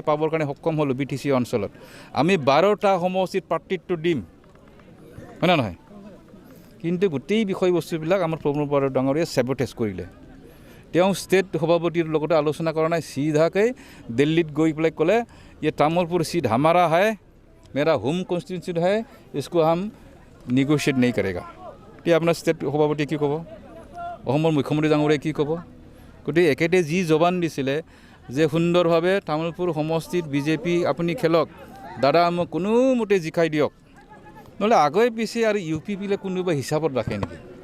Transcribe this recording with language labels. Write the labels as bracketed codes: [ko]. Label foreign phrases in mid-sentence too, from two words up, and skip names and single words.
[as] পাবৰ কাৰণে সক্ষম হ'লোঁ BTC অঞ্চলত আমি 12টা সমষ্টিত প্ৰাৰ্থিত্ব দিম হয় না নহয় কিন্তু গোটেই বিষয়বস্তুবিলাক আমাৰ প্ৰমোদ বৰা ডাঙৰীয়ে চেবটেজ কৰিলে তেওঁ ষ্টেট সভাপতিৰ লগতে আলোচনা কৰা নাই সিধাকৈ দিল্লীত গৈ পেলাই ক'লে [hi] ये तामुलपुर सीट हमारा है मेरा होम कॉन्स्टिट्यूंसी है इसको हम निगोशिएट नहीं करेगा [as] এতিয়া আপোনাৰ ষ্টেট সভাপতি কি ক'ব অসমৰ মুখ্যমন্ত্ৰী ডাঙৰীয়াই কি ক'ব গতিকে একেতে যি জবান দিছিলে যে সুন্দৰভাৱে তামুলপুৰ সমষ্টিত বিজেপি আপুনি খেলক দাদা মোক কোনোমতে জিকাই দিয়ক নহ'লে আগে পিছে আৰু UPPলে কোনোবা হিচাপত ৰাখে নেকি